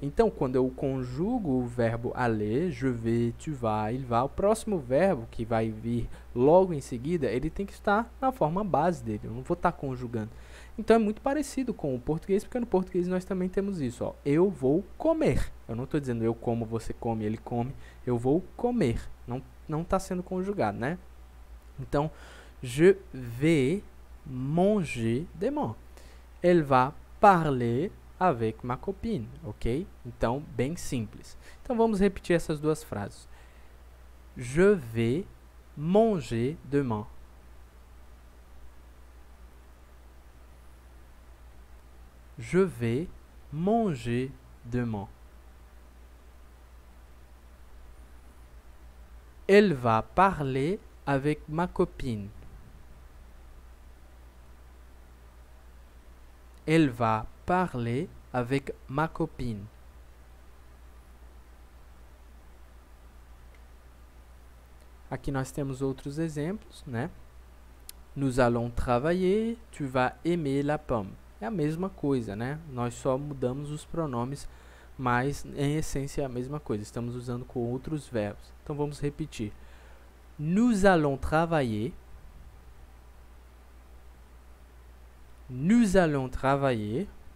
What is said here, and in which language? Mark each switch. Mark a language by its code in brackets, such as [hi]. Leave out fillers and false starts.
[pt] Então, quando eu conjugo o verbo aller, [fr] je vais, tu vas, il va, [pt] o próximo verbo que vai vir logo em seguida, ele tem que estar na forma base dele. Eu não vou estar conjugando. Então, é muito parecido com o português, porque no português nós também temos isso. Ó, eu vou comer. Eu não estou dizendo eu como, você come, ele come. Eu vou comer. Não está sendo conjugado, né? Então, [fr] je vais manger demain. Elle va parler avec ma copine, ok? [pt] Então, bem simples. Então, vamos repetir essas duas frases. [fr] Je vais manger demain. Je vais manger demain. Elle va parler avec ma copine. Elle va parler avec ma copine. [pt] Aqui nós temos outros exemplos, né? [fr] Nous allons travailler, tu vas aimer la pomme. [pt] É a mesma coisa, né? Nós só mudamos os pronomes, mas em essência é a mesma coisa. Estamos usando com outros verbos. Então vamos repetir. [fr] Nous allons travailler. Nous allons travailler.